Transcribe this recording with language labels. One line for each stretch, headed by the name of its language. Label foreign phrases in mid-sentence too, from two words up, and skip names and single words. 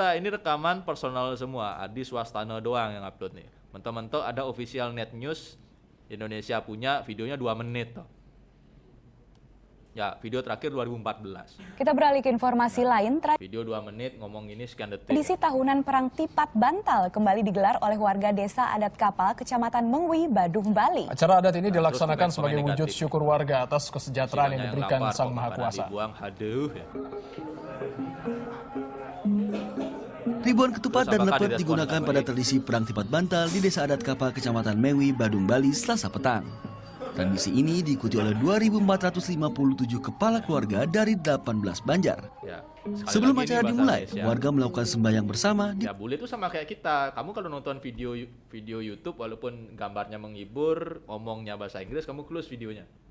Indonesian: Ini rekaman personal semua. Adi Swastana doang yang upload nih. Mentok-mentok ada official net news Indonesia punya videonya 2 menit toh. Ya, video terakhir 2014. Kita beralih ke informasi lain. Video 2 menit ngomong ini sekian detik. Tradisi tahunan Perang Tipat Bantal kembali digelar oleh warga desa adat Kapal, Kecamatan Mengwi, Badung, Bali. Acara adat ini dilaksanakan sebagai wujud syukur warga atas kesejahteraan yang diberikan Sang Maha Kuasa. Ribuan ketupat dan lepet digunakan pada tradisi Perang Tipat Bantal di Desa Adat Kapal, Kecamatan Mengwi, Badung, Bali, Selasa petang. Tradisi ini diikuti oleh 2.457 kepala keluarga dari 18 banjar. Ya, sebelum acara dimulai, warga melakukan sembahyang bersama. Ya, bule itu sama kayak kita. Kamu kalau nonton video YouTube, walaupun gambarnya menghibur, ngomongnya bahasa Inggris, kamu close videonya.